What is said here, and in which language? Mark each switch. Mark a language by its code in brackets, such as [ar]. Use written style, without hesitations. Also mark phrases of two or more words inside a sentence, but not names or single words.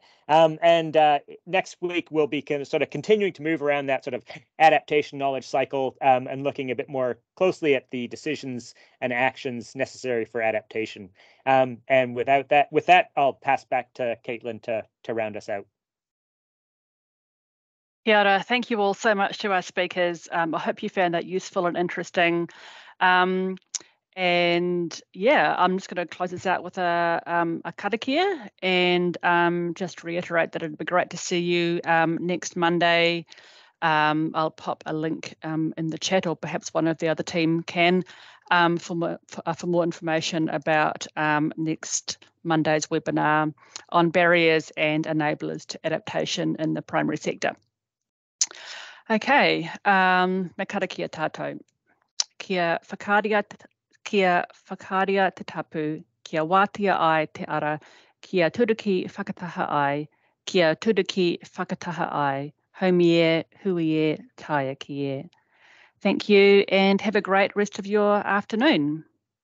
[en] Next week we'll be sort of continuing to move around that sort of adaptation knowledge cycle and looking a bit more closely at the decisions and actions necessary for adaptation. And with that, I'll pass back to Caitlin to round us out. [mi] Kia ora. [en] Thank you all so much to our speakers. I hope you found that useful and interesting. And yeah, I'm just going to close this out with a karakia and just reiterate that it'd be great to see you next Monday. I'll pop a link in the chat, or perhaps one of the other team can, for more information about next Monday's webinar on barriers and enablers to adaptation in the primary sector. [mi] Okay, me karakia tātou. Kia whakaria te tapu, kia wātia ai te ara, kia turuki whakataha ai, kia turuki whakataha ai, haumie, huie, taia ki e. [en] Thank you and have a great rest of your afternoon.